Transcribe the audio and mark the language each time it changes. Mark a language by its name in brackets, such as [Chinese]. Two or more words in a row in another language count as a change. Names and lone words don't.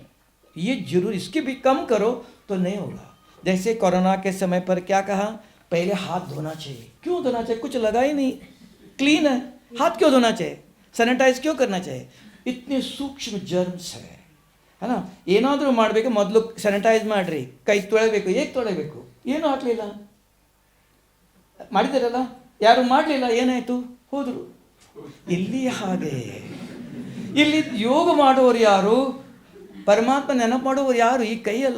[Hindi] ये जरूर, इसकी भी कम करो तो नहीं होगा। जैसे कोरोना के समय पर क्या कहा, पहले हाथ धोना चाहिए। क्यों धोना चाहिए? कुछ लगा ही नहीं, क्लीन है। हाथ क्यों धोना चाहिए? सैनिटाइज क्यों करना चाहिए? इतने सूक्ष्म जर्म्स है ना। [Kannada] ಏನಾದರೂ ಮಾಡಬೇಕು ಮೊದಲು ಸ್ಯಾನಿಟೈಸ್ ಮಾಡ್ರಿ, ಕೈ ತೊಳೆಬೇಕು. ಹೇಗೆ ತೊಳೆಬೇಕು? ಏನು ಹಾಕಲಿಲ್ಲ, ಮಾಡಿದಾರಲ್ಲ, ಯಾರು ಮಾಡಲಿಲ್ಲ, ಏನಾಯಿತು? ಹೋದರು. ಇಲ್ಲಿ ಹಾಗೆ, ಇಲ್ಲಿ ಯೋಗ ಮಾಡುವವರು ಯಾರು? ಪರಮಾತ್ಮ ನೆನಪು ಮಾಡುವವರು ಯಾರು? ಈ ಕೈಯಲ್ಲ.